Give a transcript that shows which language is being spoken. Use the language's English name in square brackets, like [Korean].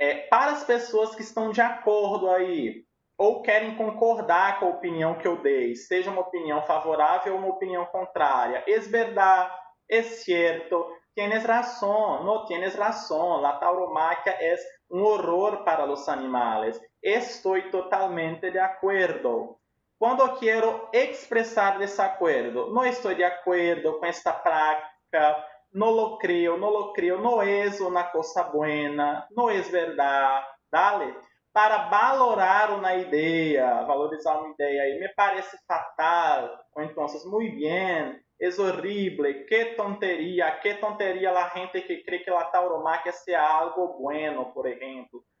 [Portuguese] Para as pessoas que estão de acordo aí, ou querem concordar com a opinião que eu dei, seja uma opinião favorável ou uma opinião contrária, [Spanish] es verdad, es cierto, tienes razón, no tienes razón, la tauromaquia es un horror para los animales. Estoy totalmente de acuerdo. [Portuguese] Quando quero expressar desacuerdo, não estou de acordo com esta prática, [Spanish] no lo creo, no es una cosa buena, no es verdad, dale? [Portuguese] Para valorar uma ideia, valorizar uma ideia aí, [Spanish] me parece fatal, [Portuguese] ou então, [Spanish] muy bien, es horrible, que tonteria la gente que crê que la tauromaquia sea algo bueno, [Portuguese] por exemplo.